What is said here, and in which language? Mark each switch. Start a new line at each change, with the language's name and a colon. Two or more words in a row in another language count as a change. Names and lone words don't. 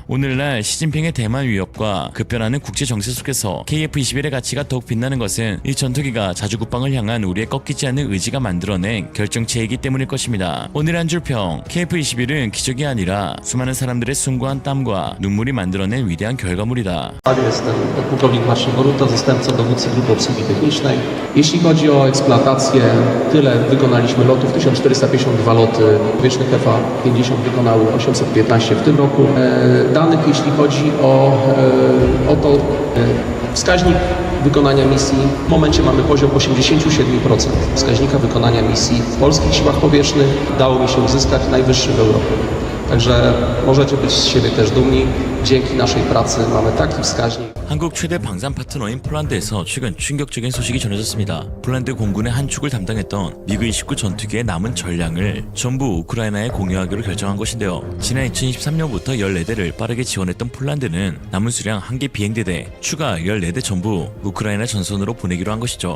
Korean: 오늘날 시진핑의 대만 위협과 급변하는 국제 정세 속에서 KF-21의 가치가 더욱 빛나는 것은 이 전투기가 자주 국방을 향한 우리의 꺾이지 않는 의지가 만들어낸 결정체이기 때문일 것입니다. 오늘의 한 줄평, KF-21은 기적이 아니라 수많은 사람들의 숭고한 땀과 눈물이 만들어낸 위대한 결과물이다.
Polish: Jestem pułkownik Marcin Boruta, zastępca dowódcy Grupy Obsługi Technicznej. Jeśli chodzi o eksploatację, tyle wykonaliśmy lotów, 1452 loty powietrznych FA-50 wykonały 815 w tym roku. Danych, jeśli chodzi o to, wskaźnik wykonania misji, w momencie mamy poziom 87% wskaźnika wykonania misji w polskich siłach powietrznych. Udało mi się uzyskać najwyższy w Europie. Także możecie być z siebie też dumni. Dzięki naszej pracy mamy taki wskaźnik.
Korean: 한국 최대 방산 파트너인 폴란드에서 최근 충격적인 소식이 전해졌습니다. 폴란드 공군의 한 축을 담당했던 미그-29 전투기의 남은 전량을 전부 우크라이나에 공유하기로 결정한 것인데요. 지난 2023년부터 14대를 빠르게 지원했던 폴란드는 남은 수량 1개 비행대대, 추가 14대 전부 우크라이나 전선으로 보내기로 한 것이죠.